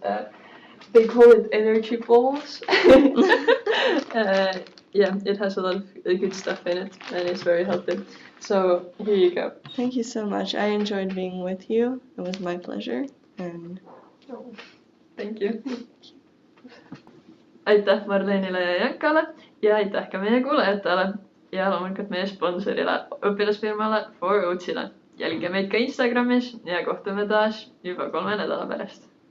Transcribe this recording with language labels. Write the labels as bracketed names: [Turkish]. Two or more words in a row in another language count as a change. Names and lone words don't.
[English] They call it energy balls. Yeah, it has a lot of good stuff in it, and it's very healthy. So here you go. Thank you so much. I enjoyed being with you. It was my pleasure. And Oh, thank you. [Estonian] Aitäh Marlenile ja Jankale ja aitäh ka meie kuulajatele ja loomulikult meie sponsorile, õpilasfirmale Four Oatsile. Jälgige meid ka Instagramis ja kohtume taas juba 3 nädala pärast.